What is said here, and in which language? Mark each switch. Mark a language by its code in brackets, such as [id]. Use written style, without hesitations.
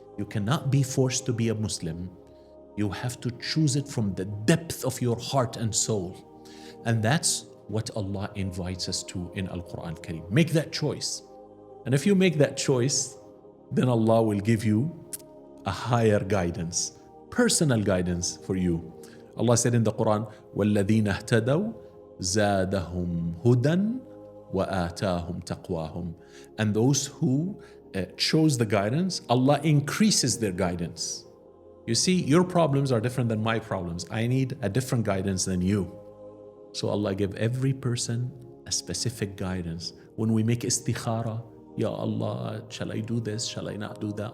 [en] You cannot be forced to be a Muslim. You have to choose it from the depth of your heart and soul. And that's what Allah invites us to in Al-Quran Al-Kareem. Make that choice. And if you make that choice, then Allah will give you a higher guidance, personal guidance for you. Allah said in the Quran, [ar] وَالَّذِينَ اهْتَدَوْا زَادَهُمْ هُدًى وَآتَاهُمْ تَقْوَاهُمْ. [en] And those who chose the guidance, Allah increases their guidance. You see, your problems are different than my problems. I need a different guidance than you. So Allah gave every person a specific guidance. When we make istikhara, Ya Allah, shall I do this? Shall I not do that?